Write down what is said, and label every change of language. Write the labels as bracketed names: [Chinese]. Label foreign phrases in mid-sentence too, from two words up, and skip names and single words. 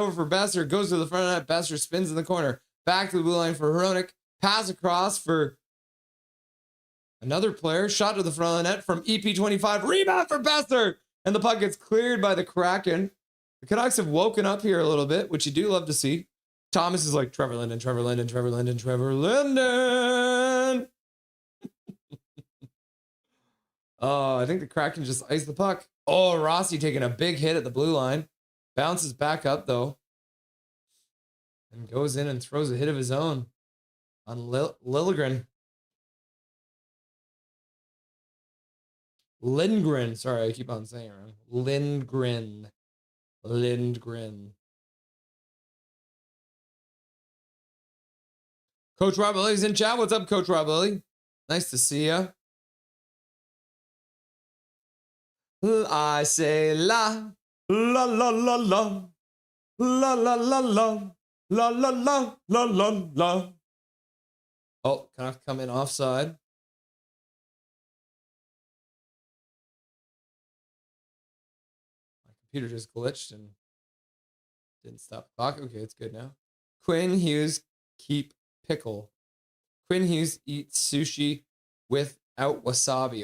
[English] Goes to the front of the net. Besser spins in the corner. Back to the blue line for Hronik. Pass across for another player. Shot to the front of the net from EP25. Rebound for Besser. And the puck gets cleared by the Kraken. The Canucks have woken up here a little bit, which you do love to see. Thomas is like, Trevor Linden, Trevor Linden, Trevor Linden, Trevor Linden. Oh, I think the Kraken just iced the puck. Oh, Rossi taking a big hit at the blue line. Bounces back up, though. And goes in and throws a hit of his own on Lilligren. Lindgren. Sorry, I keep on saying it wrong. Lindgren. Coach Rob Lilly's in chat. What's up, Coach Rob Lilly? Nice to see ya. I say la, la, la, la, la, la, la, la, la, la, la, la, la, la, la. Oh, Canucks come in offside. My computer just glitched and didn't stop the clock. Okay, it's good now. Quinn Hughes keep pickle. Quinn Hughes eats sushi without wasabi.